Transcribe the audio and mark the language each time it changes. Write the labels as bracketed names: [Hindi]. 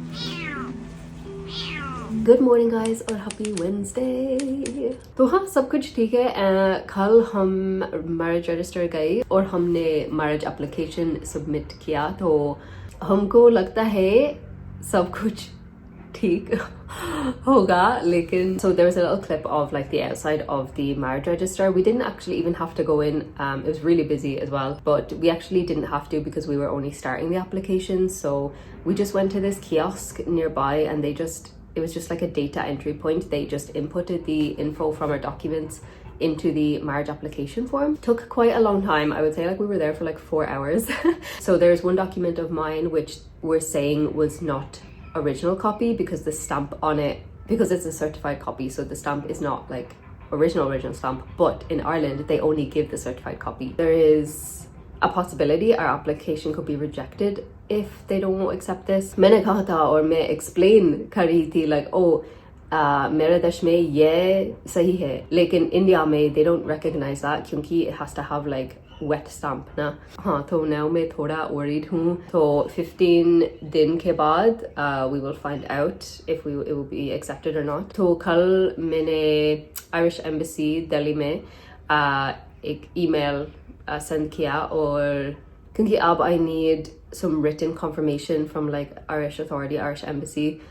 [English] Good morning guys और happy Wednesday. [Hindi] तो हाँ सब कुछ ठीक है. कल हम मैरिज रजिस्टर गए और हमने मैरिज एप्लीकेशन सबमिट किया, तो हमको लगता है सब कुछ ठीक होगा. [English] लेकिन so there was a little clip of the outside of the marriage register. We didn't actually even have to go in. It was really busy as well, but we actually didn't have to because we were only starting the application. So we just went to this kiosk nearby and it was just a data entry point. They just inputted the info from our documents into the marriage application form. Took quite a long time. I would say we were there for 4 hours. So there's one document of mine which we're saying was not original copy because the stamp on it, because it's a certified copy, so the stamp is not original stamp, but in Ireland they only give the certified copy. There is a possibility our application could be rejected if they don't accept this. [Hindi] मैंने कहा था और मैं explain कर रही थी मेरे देश में ये सही है, लेकिन इंडिया में [English] they don't recognize that क्योंकि it has to have like wet stamp ना. [Hindi] हाँ, तो now मैं थोड़ा worried हूँ. तो 15 दिन के बाद [English] we will find out if it will be accepted or not. [Hindi] तो कल मैंने Irish Embassy दिल्ली में एक email send किया, और क्योंकि अब [English] I need some written confirmation from like Irish authority, Irish embassy.